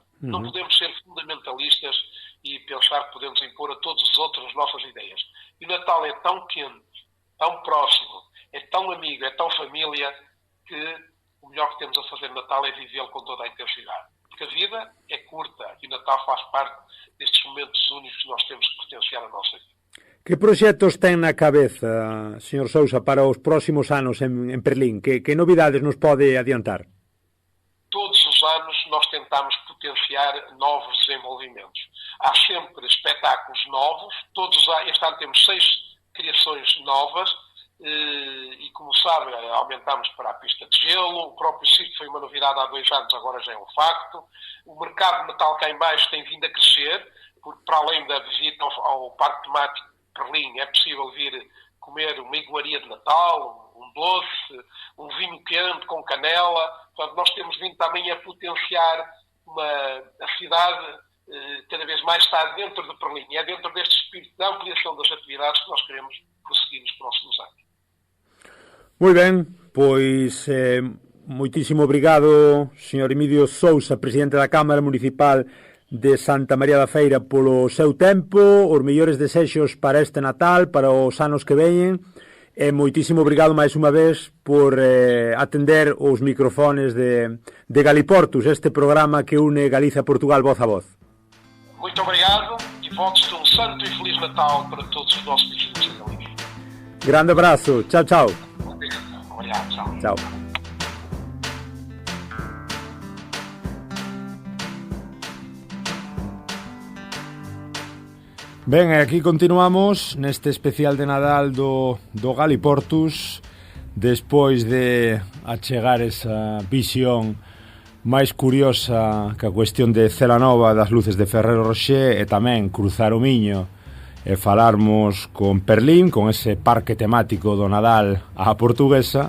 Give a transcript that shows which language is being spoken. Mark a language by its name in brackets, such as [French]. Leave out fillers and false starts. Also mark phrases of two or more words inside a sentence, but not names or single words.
[Portuguese] Não podemos ser fundamentalistas e pensar que podemos impor a todos os outros as nossas ideias. E o Natal é tão quente, tão próximo, é tão amigo, é tão família, que o melhor que temos a fazer no Natal é vivê-lo com toda a intensidade. Porque a vida é curta e o Natal faz parte destes momentos únicos que nós temos que potenciar a nossa vida. [Galician] Que proxectos ten na cabeza, señor Sousa, para os próximos anos en Perlín? Que novidades nos pode adiantar? [Portuguese] Todos os anos nós tentamos potenciar novos desenvolvimentos. Há sempre espetáculos novos. Este ano temos 6 criações novas e, como sabem, aumentamos para a pista de gelo. O próprio circo foi uma novidade há 2 anos, agora já é um facto. O mercado de Natal cá em baixo tem vindo a crescer, porque para além da visita ao Parque Temático de Perlim, é possível vir comer uma iguaria de Natal, um doce, um vinho quente com canela. Portanto, nós temos vindo também a potenciar a cidade cada vez mais está dentro de Perlim. É dentro deste espírito de ampliação das atividades que nós queremos prosseguir nos próximos anos. [Galician] Moi ben, pois moitísimo obrigado, señor Emilio Sousa, presidente da Cámara Municipal de Santa María da Feira, polo seu tempo, os mellores desexos para este Natal, para os anos que veñen, e moitísimo obrigado máis unha vez por atender os microfones de Galiportus, este programa que une Galicia e Portugal voz a voz. [Portuguese] Muito obrigado e votos de santo e feliz Natal para todos os nossos vizinhos da Galicia. Grande abraço, tchau, tchau. Obrigado, tchau. Tchau. [Galician] Ben, aquí continuamos neste especial de Nadal do Galiportus, despois de achegar esa visión máis curiosa que a cuestión de Celanova das luces de Ferrero Rocher, e tamén cruzar o Miño e falarmos con Perlín, con ese parque temático do Nadal á portuguesa.